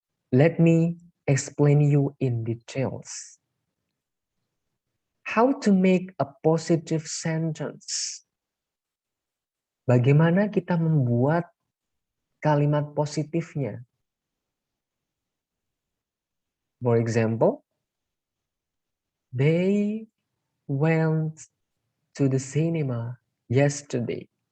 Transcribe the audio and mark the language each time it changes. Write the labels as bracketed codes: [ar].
[en] Let me explain you in details. How to make a positive sentence. [id] Bagaimana kita membuat kalimat positifnya. [en] For example, they went to the cinema yesterday.